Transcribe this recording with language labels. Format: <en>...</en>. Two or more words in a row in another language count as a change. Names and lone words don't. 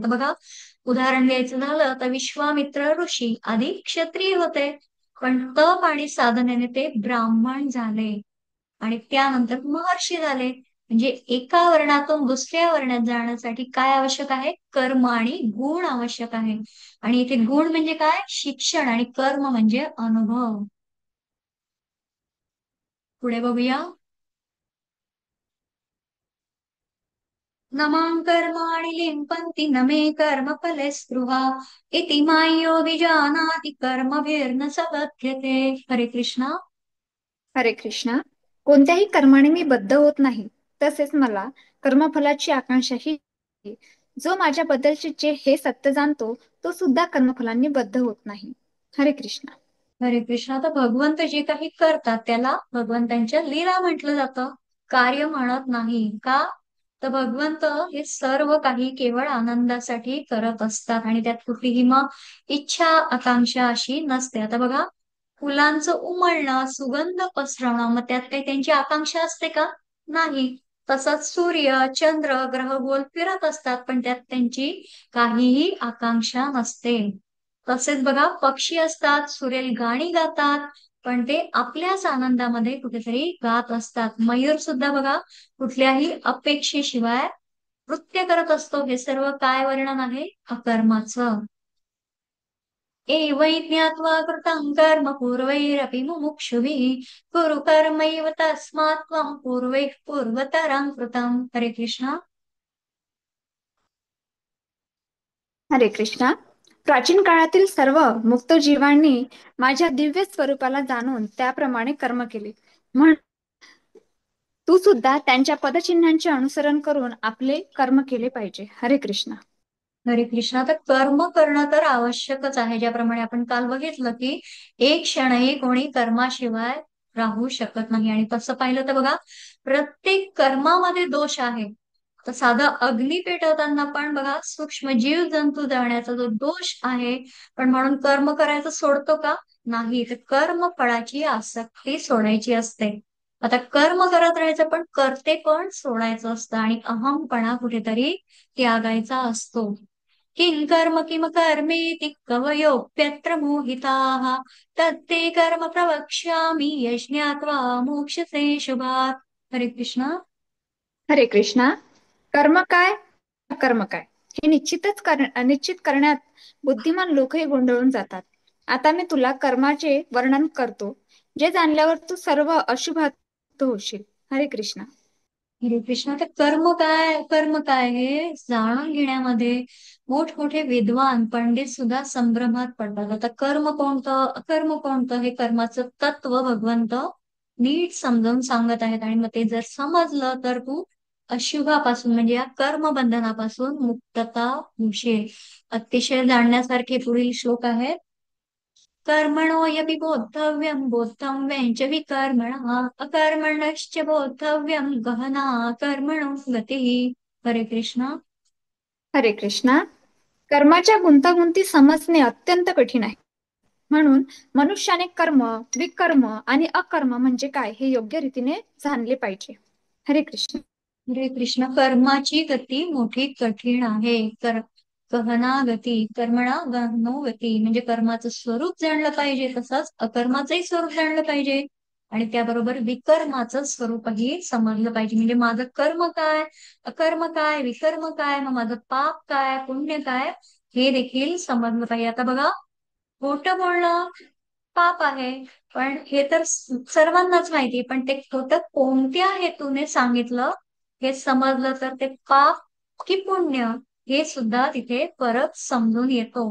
<mr>आता बघा, उदाहरण द्यायचं झालं तर विश्वामित्र ऋषी आधी क्षत्रिय होते, पण तप आणि साधनेने ते ब्राह्मण झाले आणि त्यानंतर महर्षी झाले. म्हणजे एका वर्णातून दुसऱ्या वर्णात जाण्यासाठी काय आवश्यक आहे? कर्म आणि गुण आवश्यक आहे. आणि इथे गुण म्हणजे काय? शिक्षण. आणि कर्म म्हणजे अनुभव. पुढे बघूया.</mr> <sa>न मां कर्माणि लिम्पन्ति न मे कर्मफले स्पृहा इति माय्यो विजानाति कर्मभिर्न स बध्यते.</sa> <mr>हरे कृष्णा. हरे कृष्णा. कोणत्याही कर्माने मी बद्ध होत नाही, तसेच मला कर्मफलाची आकांक्षाही नाही. जो माझ्याबद्दलचे जे हे सत्य जाणतो, तो सुद्धा कर्मफलांनी बद्ध होत नाही. हरे कृष्णा. हरे कृष्णा. तर भगवंत जे काही करतात त्याला भगवंतांच्या लीला म्हटलं जातं, कार्य म्हणत नाही का? तर भगवंत हे सर्व काही केवळ आनंदासाठी करत असतात आणि त्यात कुठलीही मग इच्छा आकांक्षा अशी नसते. आता बघा, फुलांचं उमलणं, सुगंध पसरवणं, मग त्यात काही त्यांची आकांक्षा असते का? नाही. तसंच सूर्य चंद्र ग्रह गोल फिरत असतात, पण त्यात त्यांची काहीही आकांक्षा नसते. तसेच बघा, पक्षी असतात, सुरेल गाणी गातात, पण ते आपल्याच आनंदामध्ये कुठेतरी गात असतात. मयूर सुद्धा बघा, कुठल्याही अपेक्षेशिवाय नृत्य करत असतो. हे सर्व काय वर्णन आहे? अकर्माचं.</mr> <sa>एवै ज्ञात्वा कृतं कर्म पूर्वैरपि मुमुक्षुभिः कुरु कर्मैव तस्मात् त्वं पूर्वैः पूर्वतरं कृतं.</sa> <mr>हरे कृष्णा. हरे कृष्णा. प्राचीन काळातील सर्व मुक्त जीवांनी माझ्या दिव्य स्वरूपाला जाणून त्याप्रमाणे कर्म केले. म्हणून तू सुद्धा त्यांच्या पदचिन्हांचे अनुसरण करून आपले कर्म केले पाहिजे. हरे कृष्णा. हरे कृष्णा. तर कर्म करणं तर आवश्यकच आहे. ज्याप्रमाणे आपण काल बघितलं की एक क्षणही कोणी कर्माशिवाय राहू शकत नाही. आणि तसं पाहिलं तर बघा, प्रत्येक कर्मामध्ये दोष आहे. तर साधं अग्नी पेटवताना पण बघा, सूक्ष्म जीव जंतू जाळण्याचा जो दोष आहे, पण म्हणून कर्म करायचं सोडतो का? नाही. तर कर्म फळाची आसक्ती सोडायची असते. आता कर्म करत राहायचं, पण करते पण सोडायचं असतं आणि अहमपणा कुठेतरी त्यागायचा असतो.</mr> <sa>किं कर्म किम कर्मेति कवयोऽप्यत्र मोहिताः तत्ते कर्म प्रवक्ष्यामि यज्ञात्वा मोक्षसे शुभात्.</sa> <mr>हरे कृष्णा. हरे कृष्णा. कर्म काय, अकर्म काय, हे निश्चित करण्यात बुद्धिमान लोकही गोंधळून जातात. आता मी तुला कर्माचे वर्णन करतो, जे जाणल्यावर तू सर्व अशुभात होशील. हरे कृष्णा. हरे कृष्णा. तर कर्म काय, कर्म काय हे जाणून घेण्यामध्ये मोठमोठे विद्वान पंडित सुद्धा संभ्रमात पडतात. आता कर्म कोणतं, अकर्म कोणतं, हे कर्माचं तत्व भगवंत नीट समजावून सांगत आहेत. आणि मग ते जर समजलं तर तू अशुभापासून म्हणजे या कर्म बंधनापासून मुक्तता होशील. अतिशय जाणण्यासारखे पुढील श्लोक आहेत.</mr> <sa>कर्मणो यपि बोद्धव्यं बोद्धव्यं च विकर्मणः अकर्मणश्च बोद्धव्यं गहना कर्मणो गतिः.</sa> <mr>हरे कृष्णा. हरे कृष्णा. कर्माच्या गुंतागुंती समजणे अत्यंत कठीण आहे. म्हणून मनुष्याने कर्म, विकर्म आणि अकर्म म्हणजे काय हे योग्य रीतीने जाणले पाहिजे. हरे कृष्ण. हरे कृष्ण. कर्माची गती मोठी कठीण आहे.</mr> <sa>गहना गती कर्मणा गहनो गती</sa> <mr>म्हणजे कर्माचं स्वरूप जाणलं पाहिजे, तसंच अकर्माचंही स्वरूप जाणलं पाहिजे. आणि त्याबरोबर विकर्माचं स्वरूपही समजलं पाहिजे. म्हणजे माझं कर्म काय, अकर्म काय, विकर्म काय, मग माझं पाप काय, पुण्य काय, हे देखील समजलं पाहिजे. आता बघा, खोटं बोलणं पाप आहे, पण हे तर सर्वांनाच माहिती, पण ते खोटं कोणत्या हेतूने सांगितलं हे समजलं तर ते पाप की पुण्य हे सुद्धा तिथे परत समजून येतो.</mr>